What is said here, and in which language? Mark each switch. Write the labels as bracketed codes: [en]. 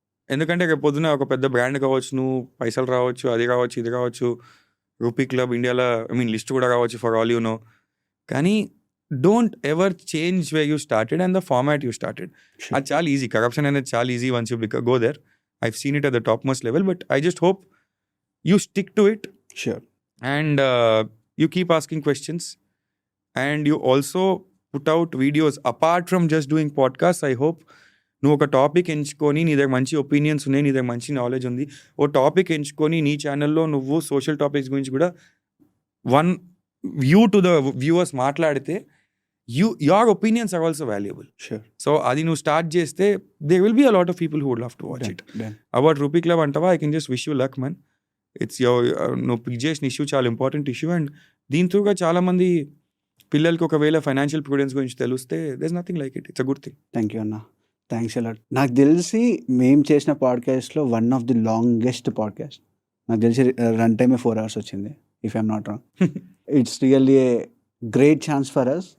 [te] ఎందుకంటే రేపు పొద్దున ఒక పెద్ద బ్రాండ్ కావచ్చు, నువ్వు పైసలు రావచ్చు, అది కావచ్చు, ఇది కావచ్చు, రూపీ క్లబ్ ఇండియాలో లిస్ట్ కూడా కావచ్చు, [en] For all you know. కానీ don't ever change way you started and the format you started. [te] అది చాలా ఈజీ, కరప్షన్ అనేది చాలా easy [en] Once you go there. I've seen it at the top most level, but I just hope you stick to it. Sure. And you keep asking questions, and you also put out videos apart from just doing podcasts. I hope [te] నువ్వు ఒక topic ఎంచుకొని, నీ దగ్గర మంచి opinions ఉన్నాయి, నీ దగ్గర మంచి నాలెడ్జ్ ఉంది, ఓ టాపిక్ ఎంచుకొని నీ ఛానల్లో నువ్వు సోషల్ టాపిక్స్ గురించి కూడా one view to the viewers మాట్లాడితే, [en] your opinions are also valuable. Sure. So [te] అది నువ్వు స్టార్ట్ చేస్తే [en] there will be a lot of people who would love to watch it. About rupee club అంటావా, I can just wish you luck, man. [te] It's నువ్వు pick చేసిన issue చాలా important issue, and దీంతోగా చాలామంది పిల్లలకి ఒకవేళ ఫైనాన్షియల్ ప్రూడెన్స్ గురించి తెలిస్తే [en] There is nothing like it. It's a good thing. Thank you అన్న, thanks a lot. [te] నాకు తెలిసి మేము చేసిన పాడ్కాస్ట్లో [en] One of the longest podcast. [te] నాకు తెలిసి [en] Run టైమే 4 hours వచ్చింది, if I'm not wrong. It's really a great chance for us.